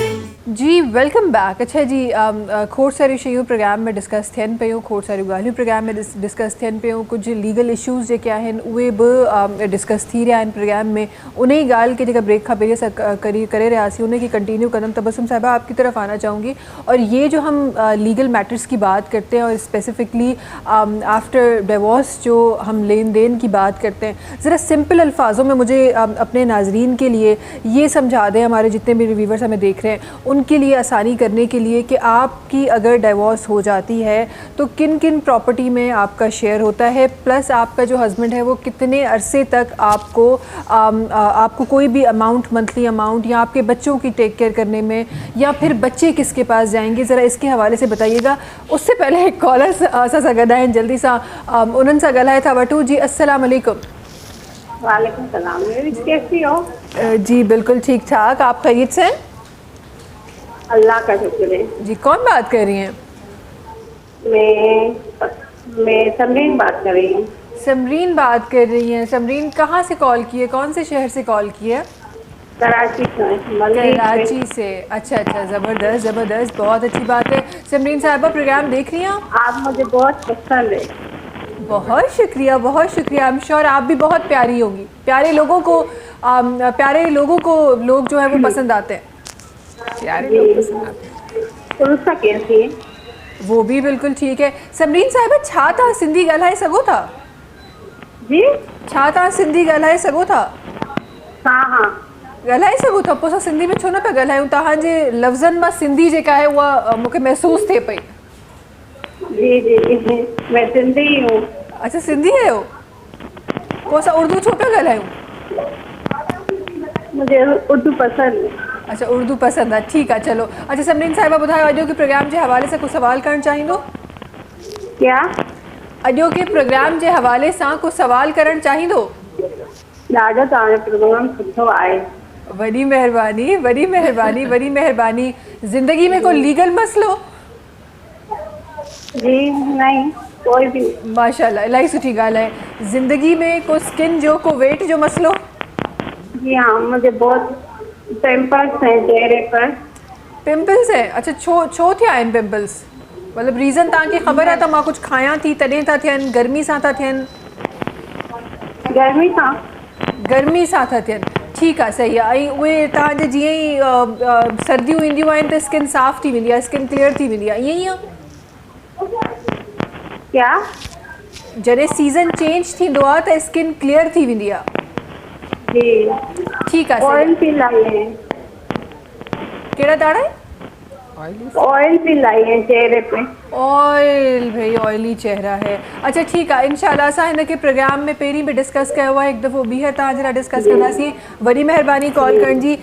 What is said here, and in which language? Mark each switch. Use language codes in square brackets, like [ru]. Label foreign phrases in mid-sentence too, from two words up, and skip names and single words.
[en] जी welcome back. [sd] अच्छा जी, खोड़ सारी शयूं प्रोग्राम में डिस्कस थियनि पियूं, खोड़ सारियूं ॻाल्हियूं प्रोग्राम में डिस्कस थियनि पियूं, कुझु [en] legal issues [sd] जेके आहिनि उहे बि डिस्कस थी रहिया आहिनि प्रोग्राम में। उन ही ॻाल्हि खे जेका ब्रेक खां पहिरीं असां करे रहियासीं उन खे कंटिन्यू कंदमि। [ur] تبسم صاحبہ آپ کی طرف آنا چاہوں گی، اور یہ جو ہم [en] legal matters [ur] کی بات کرتے ہیں اور [en] specifically after divorce [ur] جو ہم لین دین کی بات کرتے ہیں، ذرا سمپل الفاظوں میں مجھے اپنے ناظرین کے لیے یہ سمجھا دیں، ہمارے جتنے بھی ویورز ہمیں دیکھ رہے ہیں ان کے لیے آسانی کرنے کے لیے، کہ آپ کی اگر ڈائیورس ہو جاتی ہے تو کن کن پراپرٹی میں آپ کا شیئر ہوتا ہے، پلس آپ کا جو ہسبینڈ ہے وہ کتنے عرصے تک آپ کو کوئی بھی اماؤنٹ, [en] monthly amount [ur] یا آپ کے بچوں کی [en] take care [ur] کرنے میں، یا پھر بچے کس کے پاس جائیں گے، ذرا اس کے حوالے سے بتائیے گا. اس سے پہلے ایک کالر [sd] असां सां गॾु आहिनि, जल्दी सां उन्हनि सां ॻाल्हाए था वठूं। [ur] جی السلام علیکم. وعلیکم السلام, کیسی ہو? جی بالکل ٹھیک ٹھاک، آپ خیریت سے ہیں? اللہ کا شکر ہے. جی کون بات کر رہی ہیں? میں ثمرین بات کر رہی ہوں. ثمرین بات کر رہی ہیں. ثمرین کہاں سے کال کی ہے، کون سے شہر سے کال کی ہے? کراچی سے. کراچی سے. اچھا اچھا، زبردست زبردست، بہت اچھی بات ہے۔ ثمرین صاحبہ پروگرام دیکھ رہی ہیں آپ مجھے بہت پسند ہے. بہت شکریہ بہت شکریہ. [en] I am sure [ur] آپ بھی بہت پیاری ہوں گی. پیارے لوگوں کو لوگ جو ہے وہ پسند آتے ہیں. پیارے لوگ پسند آتے ہیں. اس کا کیسی ہے? وہ بھی بالکل ٹھیک ہے. [sd] समरीन साहिबा छा तव्हां सिंधी ॻाल्हाए सघो था? [ur] जी [sd] छा तव्हां सिंधी ॻाल्हाए सघो था? [ur] हाँ [sd] ॻाल्हाए सघो था, पोइ असां सिंधी में छो न पिया ॻाल्हायूं? तव्हांजे लफ़्ज़नि मां सिंधी जेका आहे उहा मूंखे महसूसु थिए पई। [ur] جی میں سندھی ہوں. [sd] अच्छा सिंधी आहियो, पोइ असां उर्दू छो पिया ॻाल्हायूं? [ur] مجھے اردو پسند ہے. [sd] अच्छा उर्दू पसंद आहे, ठीकु आहे चलो। अच्छा समरीन साहिबा ॿुधायो, अॼो के प्रोग्राम जे हवाले सां कुझु सवाल करणु चाहींदो? [ur] क्या? [sd] अॼो के प्रोग्राम जे हवाले सां कुझु सवाल करणु चाहींदो? ॾाढो तव्हांजो प्रोग्राम सुठो आहे। वॾी महिरबानी वॾी महिरबानी वॾी महिरबानी। ज़िंदगी में कोई लीगल मसलो? [ur] جی نہیں، کوئی بھی. [sd] माशाल्लाह, इलाही सुठी ॻाल्हि आहे। ज़िंदगी में को स्किन जो, को वेट जो मसलो? [ur] جی ہاں، مجھے بہت پمپلز ہیں چہرے پر. پمپلز ہے? [sd] अच्छा छो थिया आहिनि पिंपल्स? मतिलबु रीज़न तव्हांखे ख़बर आहे त मां कुझु खायां थी तॾहिं था थियनि, गर्मी सां था थियनि? गर्मी सां था थियनि, ठीकु आहे सही आहे। ऐं उहे तव्हांजे जीअं ई सर्दियूं ईंदियूं आहिनि त स्किन साफ़ थी वेंदी आहे, [en] skin clear [sd] थी वेंदी आहे, ईअं ई आहे? [ur] क्या? [sd] जॾहिं [en] season change [sd] थींदो आहे त [en] skin clear [sd] थी वेंदी आहे? [ur] जी [sd] ठीकु आहे। [ur] آئل بھی لائی ہے. [sd] कहिड़ा दाड़ा? [ur] آئل بھی لائی ہے چہرے پے. آئل، بھائی آئلی چہرہ ہے. [sd] अच्छा ठीकु आहे, इंशाल्लाह असां हिन खे प्रोग्राम में पहिरीं बि डिस्कस कयो आहे, हिकु दफ़ो ॿीहर तव्हां जे लाइ डिस्कस कंदासीं। वॾी महिरबानी कॉल करण जी।